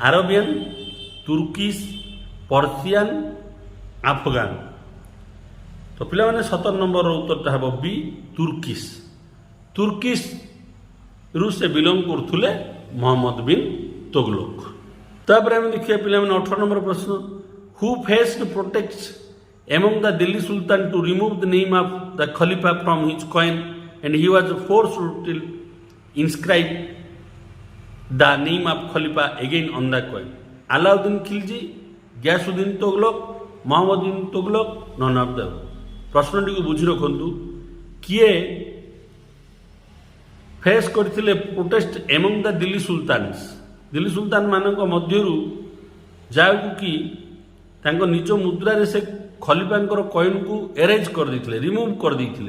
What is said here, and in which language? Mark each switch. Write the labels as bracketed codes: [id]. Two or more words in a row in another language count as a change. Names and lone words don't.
[en] Arabian, Turkish, Persian, Afghan. [or] ତ ପିଲାମାନେ 17 ନମ୍ବରର ଉତ୍ତରଟା ହେବ ବି ତୁର୍କିଶ। ତୁର୍କିଶରୁ ସେ ବିଲଙ୍ଗ କରୁଥିଲେ ମହମ୍ମଦ ବିନ୍ ତୁଗଲକ। ତାପରେ ଆମେ ଦେଖିବା ପିଲାମାନେ 18 ନମ୍ବର ପ୍ରଶ୍ନ, [en] who faced protect among the Delhi Sultan to remove the name of the Khalifa from his coin and he was forced to inscribe the name of Khalifa again on the coin. Alauddin Khilji, Ghiyasuddin Tughlaq, Muhammad bin Tughlaq, none of them. [or] ପ୍ରଶ୍ନଟିକୁ ବୁଝି ରଖନ୍ତୁ, କିଏ ଫେସ୍ କରିଥିଲେ [en] protest among the Delhi Sultans? [or] ଦିଲ୍ଲୀ ସୁଲତାନ ମାନଙ୍କ ମଧ୍ୟରୁ ଯାହାକୁ କି ତାଙ୍କ ନିଜ ମୁଦ୍ରାରେ ସେ ଖଲିଫାଙ୍କର କଏନକୁ ଏରେଜ୍ କରିଦେଇଥିଲେ, ରିମୁଭ୍ କରିଦେଇଥିଲେ।